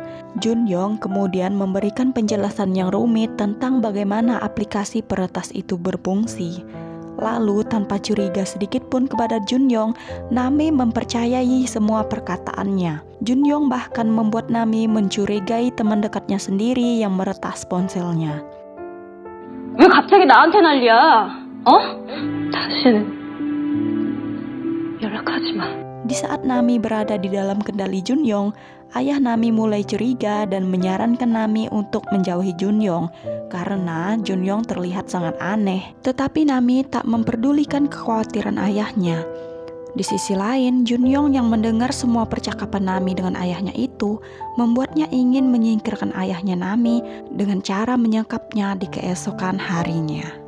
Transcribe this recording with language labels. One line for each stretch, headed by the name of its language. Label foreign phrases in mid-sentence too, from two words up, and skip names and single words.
Indonesian: Junyong kemudian memberikan penjelasan yang rumit tentang bagaimana aplikasi peretas itu berfungsi. Lalu tanpa curiga sedikit pun kepada Junyong, Nami mempercayai semua perkataannya. Junyong bahkan membuat Nami mencurigai teman dekatnya sendiri yang meretas ponselnya.
Korean: 왜 갑자기 나한테 난리야? 다시는 연락하지 마.
Indonesian: Di saat Nami berada di dalam kendali Junyong, ayah Nami mulai curiga dan menyarankan Nami untuk menjauhi Junyong karena Junyong terlihat sangat aneh. Tetapi Nami tak memperdulikan kekhawatiran ayahnya. Di sisi lain, Junyong yang mendengar semua percakapan Nami dengan ayahnya itu membuatnya ingin menyingkirkan ayahnya Nami dengan cara menyekapnya di keesokan harinya.